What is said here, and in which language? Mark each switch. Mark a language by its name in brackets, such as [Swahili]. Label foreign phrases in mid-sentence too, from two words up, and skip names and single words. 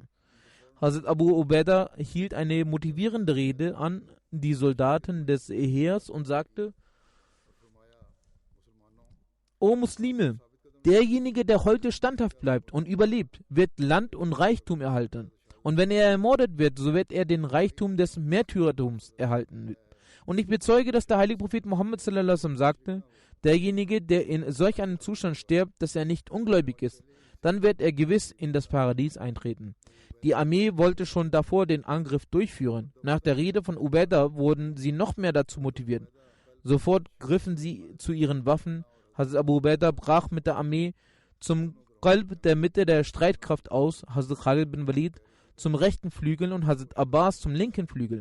[German] Hazrat Abu Ubaidah hielt eine motivierende Rede an die Soldaten des Heers und sagte: O Muslime, derjenige, der heute standhaft bleibt und überlebt, wird Land und Reichtum erhalten. Und wenn er ermordet wird, so wird er den Reichtum des Märtyrertums erhalten. Und ich bezeuge, dass der heilige Prophet Muhammad [Arabic] صلى الله عليه وسلم [German] sagte: Derjenige, der in solch einem Zustand stirbt, dass er nicht ungläubig ist, dann wird er gewiss in das Paradies eintreten. Die Armee wollte schon davor den Angriff durchführen. Nach der Rede von Ubaidah wurden sie noch mehr dazu motiviert. Sofort griffen sie zu ihren Waffen. Hazrat Abu Ubaidah brach mit der Armee zum Qalb der Mitte der Streitkraft aus, Hazrat Khalid bin Walid zum rechten Flügel und Hazrat Abbas zum linken Flügel.